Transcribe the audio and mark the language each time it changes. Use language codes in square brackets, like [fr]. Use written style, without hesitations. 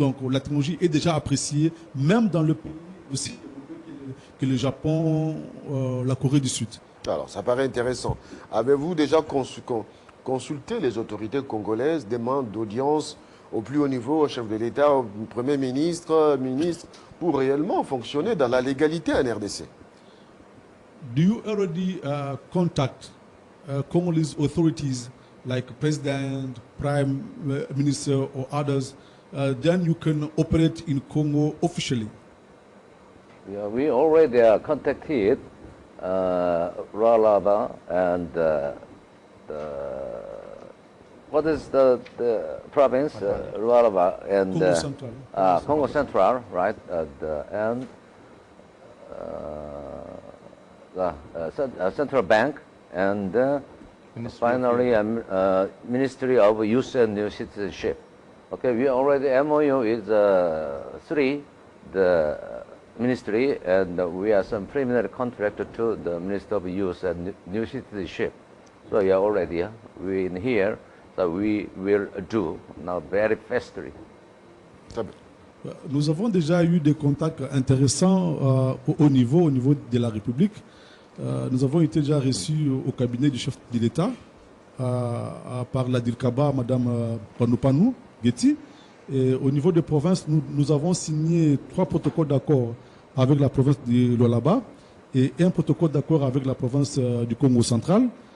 [fr] Donc la technologie est déjà appréciée, même dans le pays aussi que le Japon, la Corée du Sud. Alors, ça paraît intéressant. Avez-vous déjà consulté les autorités congolaises, demandes d'audience au plus haut niveau, au chef de l'État, au Premier ministre, pour réellement fonctionner dans la légalité en RDC? [en] Do you already contact Congolese authorities like President, Prime Minister or others? Then you can operate in Congo officially. Yeah, we already contacted Lualaba and what is the province? Lualaba and Congo Central. Congo Central, right? And the Central Bank and finally Ministry of Youth and New Citizenship. Okay, we already MOU is 3, the ministry, and we are some preliminary contract to the Minister of Youth and New Citizenship. So yeah, already we in here that we will do now very fastly. [fr] Très bien. Nous avons déjà eu des contacts intéressants au haut niveau, au niveau de la République. Nous avons été déjà reçus au cabinet du chef de l'État par la DIRCABA, Mme Panoupanou Getty. Et au niveau des provinces, nous avons signé 3 protocoles d'accord avec la province de Lualaba et un protocole d'accord avec la province du Congo central.